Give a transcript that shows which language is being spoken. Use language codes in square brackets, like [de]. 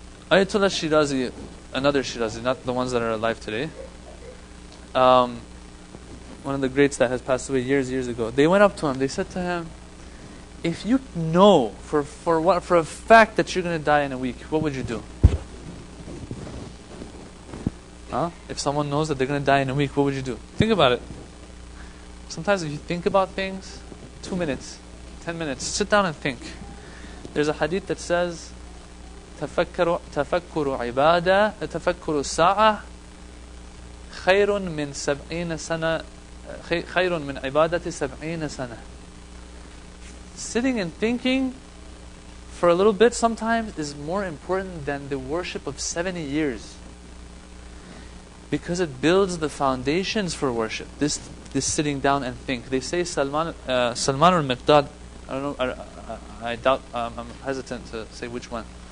[en] Ayatollah Shirazi, another Shirazi, not the ones that are alive today, one of the greats that has passed away years ago, they went up to him, they said to him, if you know for a fact that you're going to die in a week, what would you do? If someone knows that they're going to die in a week, what would you do? Think about it. Sometimes if you think about things, 2 minutes, 10 minutes, sit down and think. There's a hadith that says, [ar] تفكر عبادة تفكر الساعة خير من 70 سنة خير من عبادة 70 سنة. [en] Sitting and thinking for a little bit sometimes is more important than the worship of 70 years. Because it builds the foundations for worship. This sitting down and think. They say Salman al-Miqdad, I don't know, I doubt, I'm hesitant to say which one.